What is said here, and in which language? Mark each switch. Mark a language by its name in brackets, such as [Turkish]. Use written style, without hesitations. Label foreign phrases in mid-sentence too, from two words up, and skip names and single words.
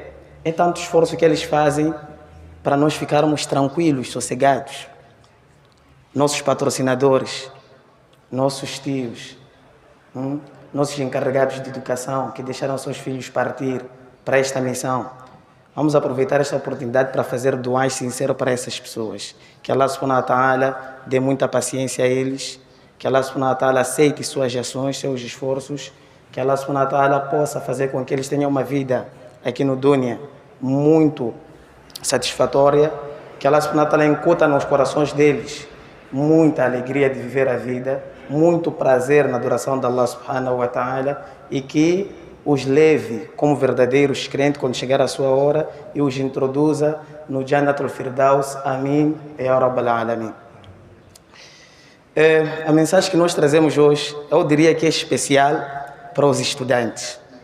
[Portuguese] É tanto esforço que eles fazem para nós ficarmos tranquilos, sossegados. Nossos patrocinadores, nossos tios, nossos encarregados de educação que deixaram seus filhos partir para esta missão. Vamos aproveitar esta oportunidade para fazer duas sinceras para essas pessoas. Que [Arabic] الله سبحانه وتعالى [Portuguese] dê muita paciência a eles, que [Arabic] الله سبحانه وتعالى [Portuguese] aceite suas ações, seus esforços, que [Arabic] الله سبحانه وتعالى [Portuguese] possa fazer com que eles tenham uma vida aqui no Dunya muito satisfatória, que [Arabic] الله سبحانه وتعالى [Portuguese] incuta nos corações deles muita alegria de viver a vida, muito prazer na adoração de [Arabic] الله سبحانه وتعالى, [Portuguese] e que os leve como verdadeiros crentes quando chegar a sua hora e os introduza no Jannatul Firdaus. [Arabic] Amém. يا رب العالمين. [Portuguese] A mensagem que nós trazemos hoje, eu diria que é especial para os estudantes.